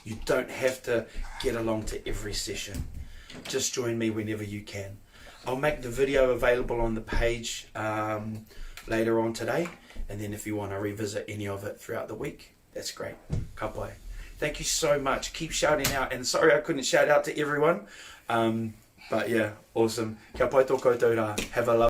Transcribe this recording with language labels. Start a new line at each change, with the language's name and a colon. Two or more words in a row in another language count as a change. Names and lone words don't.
English: You don't have to get along to every session. Just join me whenever you can. I'll make the video available on the page later on today, and then if you want to revisit any of it throughout the week, that's great. Kapa. Thank you so much. Keep shouting out, and sorry I couldn't shout out to everyone, but yeah, awesome.
Māori: Kia pai tō koutou rā.
English: Have a lovely